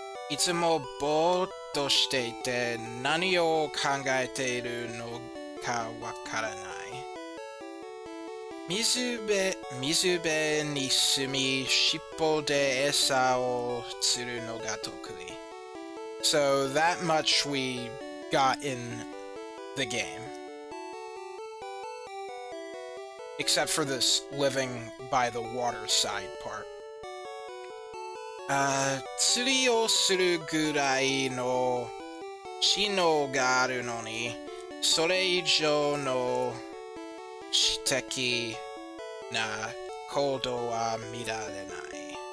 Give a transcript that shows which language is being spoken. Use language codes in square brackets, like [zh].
[ja] Itsumo boーっとしていて何を考えているのかわからない。水辺に住み、尻尾で餌を釣るのが得意。 [en] So that much we got in the game. Except for this living by the waterside part. [ja] 釣りをするぐらいの知能があるのに、それ以上の知的な行動は見られない。